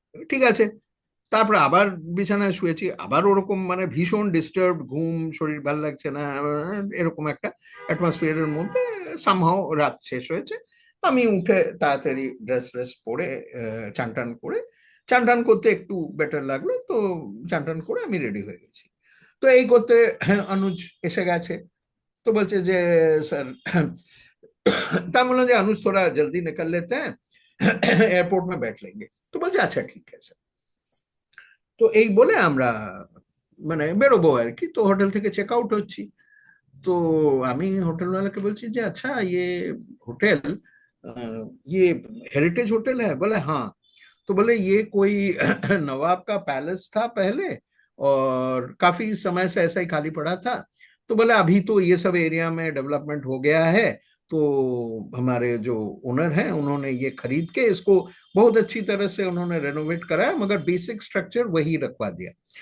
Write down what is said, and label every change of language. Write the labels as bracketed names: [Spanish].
[Bangla] ঠিক আছে, তারপর আবার বিছানায় শুয়েছি, আবার ওরকম মানে ভীষণ ডিস্টার্ব ঘুম, শরীর ভাল লাগছে না, এরকম একটা অ্যাটমসফিয়ারের মধ্যে সামহাও রাত শেষ হয়েছে। আমি উঠে তাড়াতাড়ি ড্রেস ফ্রেস পরে, চান টান করে, চান টান করতে একটু বেটার লাগলো, তো চান টান করে আমি রেডি হয়ে গেছি। তো এই করতে অনুজ এসে গেছে। তো বলছে যে স্যার, তা বললাম যে [Hindi] अनुज थोड़ा जल्दी निकल लेते हैं, एयरपोर्ट में बैठ लेंगे। [Bangla] तो বলছে আচ্ছা ঠিক আছে। তো এই বলে আমরা মানে বেরোবো আর কি, তো হোটেল থেকে চেক আউট হচ্ছি। তো আমি হোটেলওয়ালাকে বলছি যে [Hindi] अच्छा ये होटल ये हेरिटेज होटल है? बोले हाँ। तो बोले ये कोई नवाब का पैलेस था पहले, और काफी समय से ऐसा ही खाली पड़ा था। तो बोले अभी तो ये सब एरिया में डेवलपमेंट हो गया है, तो हमारे जो ओनर हैं उन्होंने ये खरीद के इसको बहुत अच्छी तरह से उन्होंने रेनोवेट कराया, मगर बेसिक स्ट्रक्चर वही रखवा दिया।